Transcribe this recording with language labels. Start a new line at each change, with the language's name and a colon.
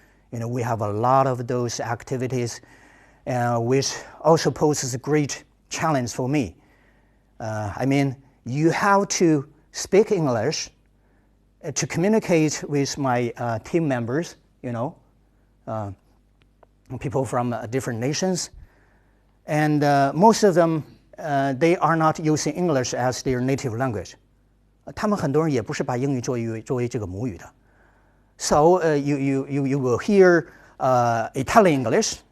English: You know, we have a lot of those activities, which also poses a great challenge for me. I mean, you have to speak English to communicate with my team members, people from different nations. And most of them, they are not using English as their native language.
Chinese: 他们很多人也不是把英语作为这个母语的。
English: So you will hear Italian English.